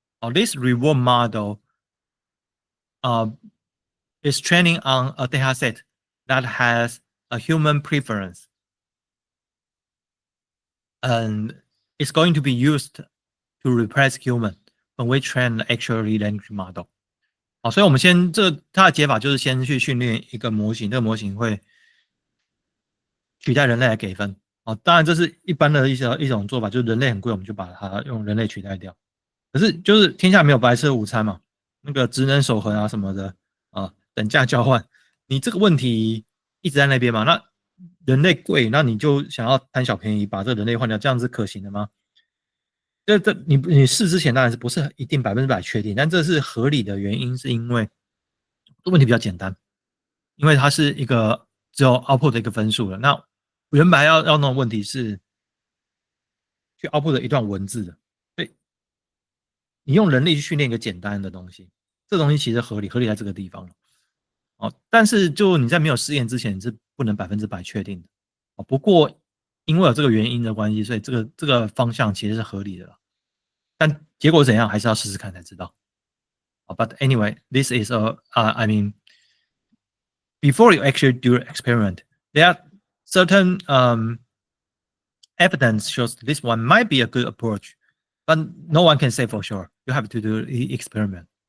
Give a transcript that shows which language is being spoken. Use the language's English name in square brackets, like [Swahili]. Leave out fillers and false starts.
[English] This reward model is training on a data set that has a human preference. And it's going to be used to replace human when we train the actually language model. [Chinese] 好，所以我们先它的解法就是先去训练一个模型，这个模型会取代人类来给分。当然这是一般的一种做法，就是人类很贵，我们就把它用人类取代掉。可是就是天下没有白吃的午餐嘛，那个职能守恒啊什么的等价交换，你这个问题一直在那边嘛，那人类贵，那你就想要贪小便宜把这个人类换掉，这样是可行的吗？你试之前当然是不是一定100%确定，但这是合理的原因，是因为这问题比较简单，因为它是一个只有 output 的一个分数了。那原本要弄的问题是去 output 的一段文字的，所以你用人力去训练一个简单的东西，这东西其实合理在这个地方但是就你在没有试验之前，你是不能100%确定的不过因为有这个原因的关系，所以这个方向其实是合理的了。但结果怎样，还是要试试看才知道。 [English] But anyway, this is before you actually do an experiment, there are certain evidence shows this one might be a good approach, but no one can say for sure. You have to do the experiment.